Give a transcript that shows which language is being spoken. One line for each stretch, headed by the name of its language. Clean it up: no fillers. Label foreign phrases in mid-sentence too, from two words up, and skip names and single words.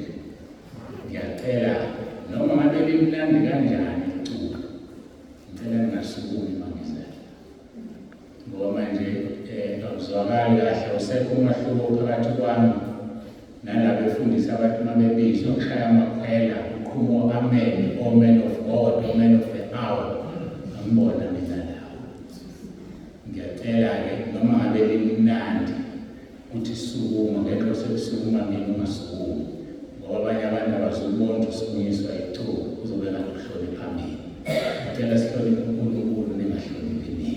Zulu: Ngiyacela noma ngabe limnandi kanjani icula, ngicela ningasukumi mangiza. Ngoba manje akuzwakali kahle, usekho umahluko phakathi kwami nalabefundisi abathi uma bebizwa kushaya amakhwela uqhumo
English: amen, O man of God, O man of the hour.
Zulu: Angibona mina lawo. Ngiyacela-ke noma ngabe limnandi ukuthi sukuma, ngenxa sekusukuma mina ungasukumi. Ngoba abanye abantu abazubona usukunyiswa iculo, kuzobe ngakuhlonipha mina. Ngicela sihloniphe uNkulunkulu, ningahloniphi mina.